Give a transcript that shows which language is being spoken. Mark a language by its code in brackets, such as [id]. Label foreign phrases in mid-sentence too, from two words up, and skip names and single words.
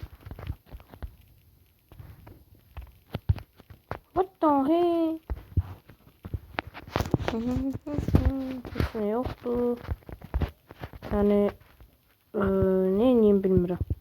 [en] What the heck? [tr] Hiç ne yoktu. [az] Yani ne ineyim bilmirəm.